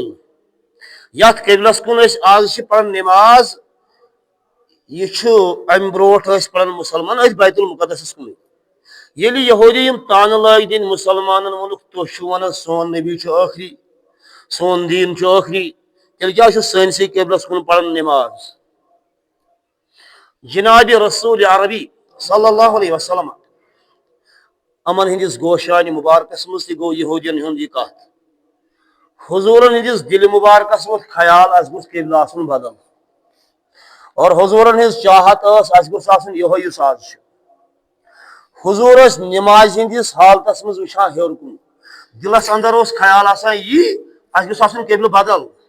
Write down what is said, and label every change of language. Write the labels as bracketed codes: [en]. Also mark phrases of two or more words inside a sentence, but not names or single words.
[ks] یتھ قبلس کُن أسۍ آز چھِ پران نماز، یہ چھُ امہِ برونٛٹھ ٲسۍ پران مسلمان أتھۍ بیت المقدسس کُنٕے. ییٚلہِ یہودی یِم تانہٕ لٲگۍ دِنۍ مُسلمانن ووٚنُکھ تُہۍ چھِو وَنان سون نبی چھُ ٲخری سون دیٖن چھُ ٲخری تیٚلہِ کیٛازِ چھُ سٲنسٕے قبلس کُن پران نٮ۪ماز جناب رسول عربی [ar] صلی اللہ علیہ وسلم [ks] امن ہندس گوشانہِ مبارکس منٛز تہِ گوٚو یہودین ہُنٛد یہِ کتھ حضوٗرن ہندس دِلہِ مبارکس ووٚتھ خیال اسہِ گوٚژھ قبلہٕ آسُن بدل اور حضوٗرن ہٕنٛز چاہت ٲس اسہِ گوٚژھ آسُن یِہوے یُس آز چھُ حضوٗر ٲسۍ نمازِ ہٕنٛدِس حالتس منٛز وٕچھان ہیوٚر کُن دِلس انٛدر اوس خیال آسان یی اسہِ گوٚژھ آسُن قبلہٕ بدل